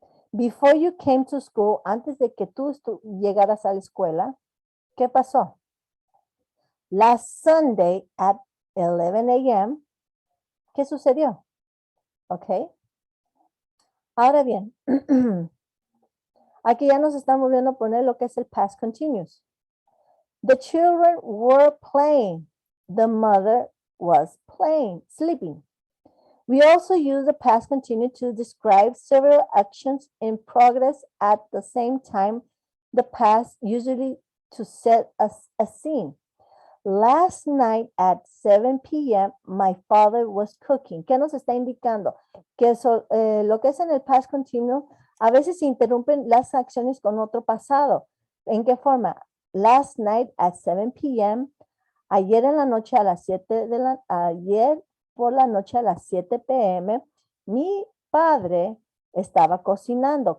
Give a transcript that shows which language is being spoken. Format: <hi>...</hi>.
<en>Before you came to school,</en> <es>antes de que tú llegaras a la escuela, ¿qué pasó?</es> <en>Last Sunday at 11 a.m.,</en> <es>¿qué sucedió?</es> <en>¿Ok?</en> <es>Ahora bien, aquí ya nos estamos viendo poner lo que es el past continuous.</es> <en>The children were playing. The mother was playing, sleeping. We also use the past continuous to describe several actions in progress at the same time. The past usually to set a scene. Last night at 7 p.m., my father was cooking.</en> <es>¿Qué nos está indicando? Que eso, lo que es en el past continuous, a veces se interrumpen las acciones con otro pasado. ¿En qué forma?</es> <en>Last night at 7 p.m.,</en> <es>ayer en la noche a las 7 ayer por la noche a las 7 p.m., mi padre estaba cocinando.</es>